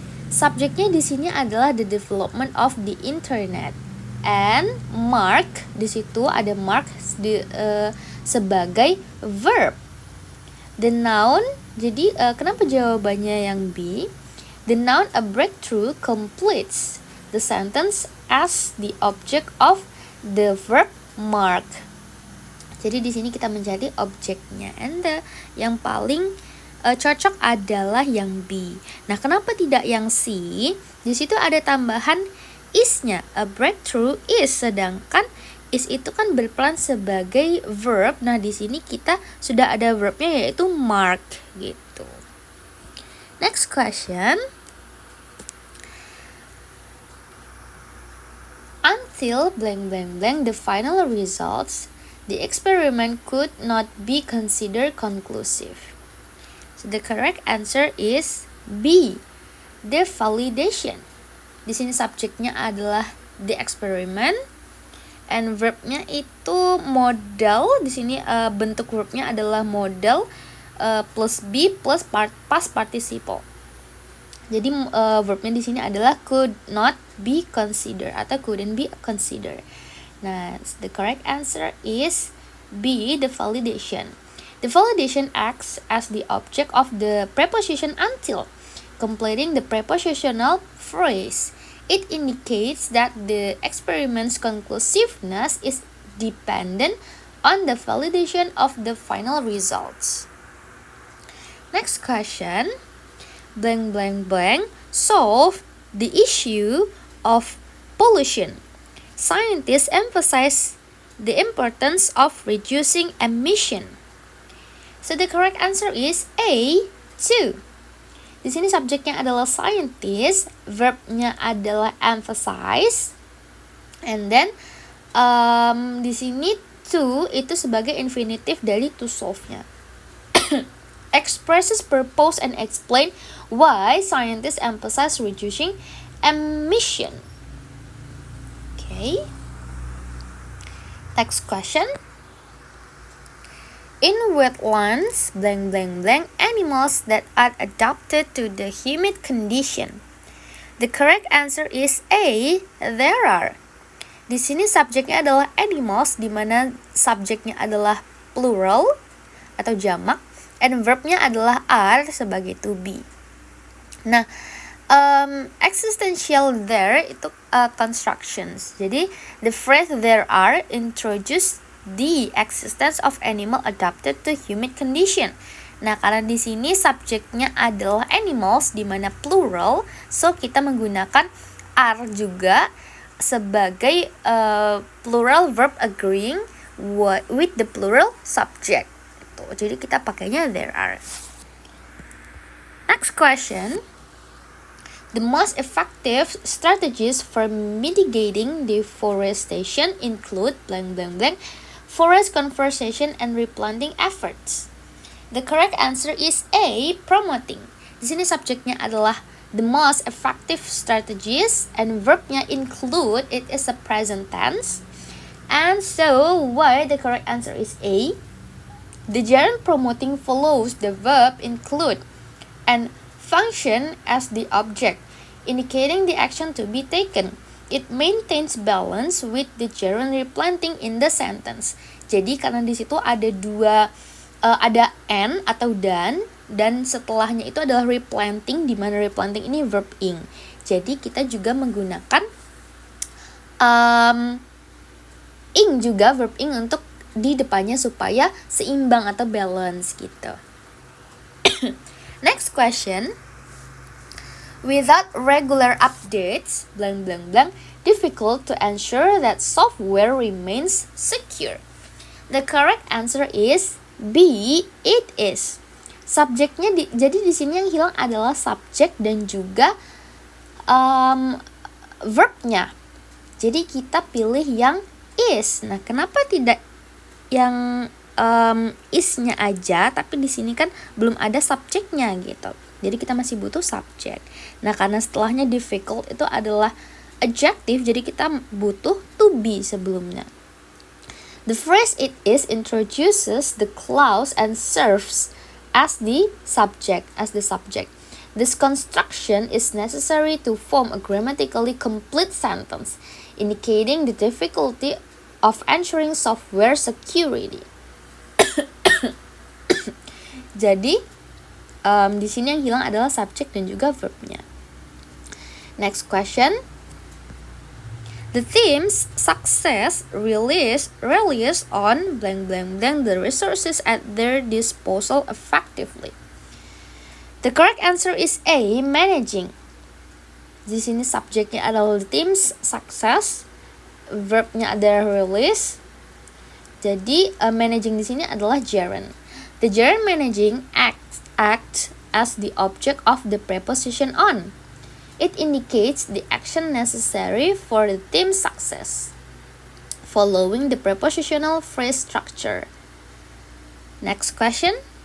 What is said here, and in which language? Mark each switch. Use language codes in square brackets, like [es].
[id] Subjeknya di sini adalah [en] the development of the internet, [id] and mark di situ ada mark sebagai verb. [en] The noun, [id] jadi kenapa jawabannya yang B? [en] The noun a breakthrough completes the sentence as the object of the verb mark. [id] Jadi di sini kita mencari objeknya, and yang paling cocok adalah yang B. Nah, kenapa tidak yang C? Di situ ada tambahan is-nya. [en] A breakthrough is, [id] sedangkan is itu kan berperan sebagai verb. Nah, di sini kita sudah ada verbnya yaitu mark gitu. [en] Next question. Until the final results, the experiment could not be considered conclusive. So the correct answer is B, the validation. [id] Di sini subjeknya adalah [en] the experiment, [id] and verbnya itu modal. Di sini bentuk verbnya adalah modal plus B plus past participle. Jadi verbnya di sini adalah [en] could not be considered [id] atau [en] couldn't be considered. Nah, the correct answer is B, the validation. The validation acts as the object of the preposition until, completing the prepositional phrase. It indicates that the experiment's conclusiveness is dependent on the validation of the final results. Next question. Blank blank blank solve the issue of pollution. Scientists emphasize the importance of reducing emission. So the correct answer is A, 2. [id] Di sini subjeknya adalah scientist, verbnya adalah emphasize, [en] and then [id] di sini to itu sebagai infinitive dari to solve-nya. [en] Expresses purpose and explain why scientists emphasize reducing emission. Okay. Next question. In wetlands, blank blank blank, animals that are adapted to the humid condition. The correct answer is A, there are. [id] Di sini subjeknya adalah animals, di mana subjeknya adalah plural atau jamak, and verbnya adalah are sebagai to be. [en] Nah, existential there itu constructions. Jadi the phrase there are introduce the existence of animal adapted to humid condition. [id] Nah, karena di sini subjeknya adalah animals di mana plural, so kita menggunakan are juga sebagai [en] plural verb agreeing with the plural subject. [id] Jadi kita pakainya there are. [en] Next question. The most effective strategies for mitigating deforestation include blank blank blank forest conservation and replanting efforts. The correct answer is A, promoting. [id] Di sini subjeknya adalah [en] the most effective strategies and verbnya include, it is a present tense. And so why the correct answer is A? The gerund promoting follows the verb include and function as the object, indicating the action to be taken. It maintains balance with the gerund replanting in the sentence. [id] Jadi karena di situ ada ada and atau dan setelahnya itu adalah replanting, di mana replanting ini verb ing. Jadi kita juga menggunakan ing juga, verb ing untuk di depannya supaya seimbang atau balance gitu. [en] Next question. Without regular updates, blank blank blank, difficult to ensure that software remains secure. The correct answer is B, it is. [id] Subjeknya jadi di sini yang hilang adalah subjek dan juga verbnya. Jadi kita pilih yang is. Nah, kenapa tidak yang is-nya aja, tapi di sini kan belum ada subjeknya gitu. Jadi kita masih butuh subjek. Nah, karena setelahnya difficult itu adalah adjective, jadi kita butuh to be sebelumnya. [en] The phrase it is introduces the clause and serves as the subject. This construction is necessary to form a grammatically complete sentence, indicating the difficulty of ensuring software security. [id] Jadi di sini yang hilang adalah subjek dan juga verbnya. [en] Next question. The team's success relies on blank blank blank the resources at their disposal effectively. The correct answer is A, managing. [id] Di sini subjeknya adalah [en] the team's success, [id] verbnya adalah release. Jadi managing di sini adalah gerund. [en] The gerund managing acts as the object of the preposition on. It indicates the action necessary for the team's success, following the prepositional phrase structure. Next question.